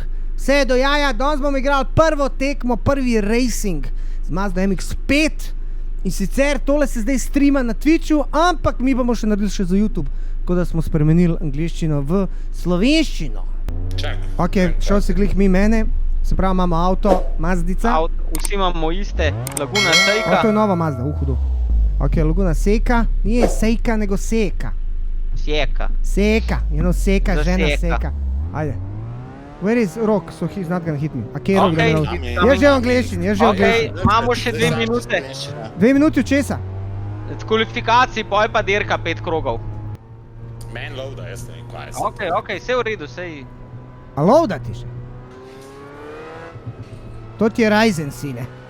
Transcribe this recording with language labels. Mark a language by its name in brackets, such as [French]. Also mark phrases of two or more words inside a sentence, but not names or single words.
[Slovenian] Vse do jaja, danes bomo igrali prvo tekmo, prvi racing z Mazda MX-5 in sicer tole se zdaj streama na Twitchu, ampak mi bomo še naredili še za YouTube, tako da smo spremenili angliščino v slovenščino. Ok, šel si glih mi mene, se pravi imamo avto, Mazdica. Vsi imamo iste, Laguna Seika. To je nova Mazda, hudo. [Croatian] Ok, Laguna Seika, nije Seika, nego Seka. [Slovenian] Seka. Seka, seka, žena Seka. Seka. Ajde. [English] Where is Rok? So he's not gonna hit me. [Slovenian] A kje je Rok? Okay. Jaz že v angliščini, Ok, imamo še 2 minute. 2 minuti od česa? Z kvalifikacij, poj pa dirka 5 krogov. Man loader, jaz ne vem, kaj je. Ok, vse v redu, sej. A loada ti še? To ti je Ryzen, sine.